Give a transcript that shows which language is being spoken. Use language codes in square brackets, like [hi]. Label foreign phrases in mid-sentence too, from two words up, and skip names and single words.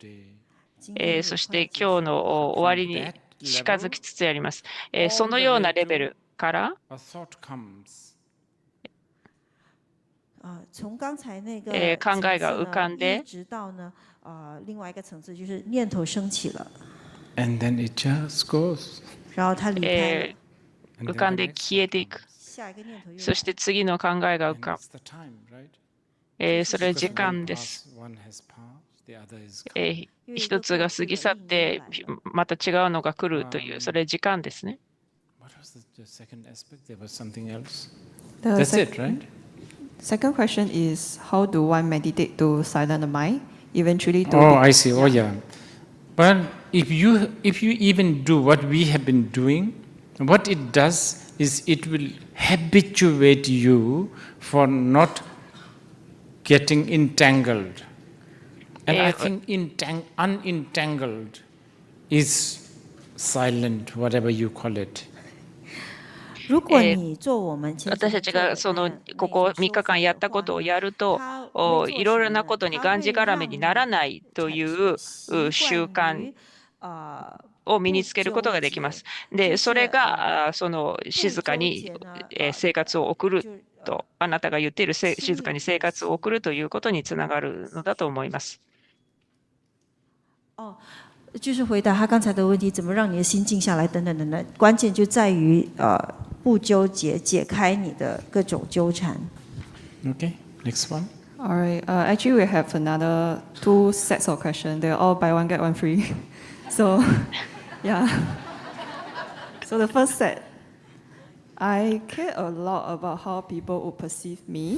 [ja] そして今日の終わりに近づきつつあります。そのようなレベルから考えが浮かんで、 [zh] 另外一个层次就是念头升起了， [en] and then it just goes. [zh] 然后它离开了。 [ja] 浮かんで消えていく。そして次の考えが浮かぶ。それは時間です。一つが過ぎ去って、また違うのが来るという、それは時間ですね。 [en] That's it, right? Second question is, how do one meditate to silence the mind, eventually to... Oh, I see. Oh, yeah. Well, if you even do what we have been doing, what it does is it will habituate you for not getting entangled. And I think unentangled is silent, whatever you call it. [zh] 如果你做我们 [ja] 私たちがここ3日間やったことをやると、いろいろなことにがんじがらめにならないという習慣を身につけることができます。で、それが静かに生活を送ると、あなたが言っている静かに生活を送るということにつながるのだと思います。 [zh] 就是回答他刚才的问题，怎么让你的心静下来等等等等，关键就在于不纠结，解开你的各种纠缠。 [en] Okay, next one. All right. Actually, we have another 2 sets of questions. They're all buy one get one free. So, yeah. So the first set, I care a lot about how people would perceive me.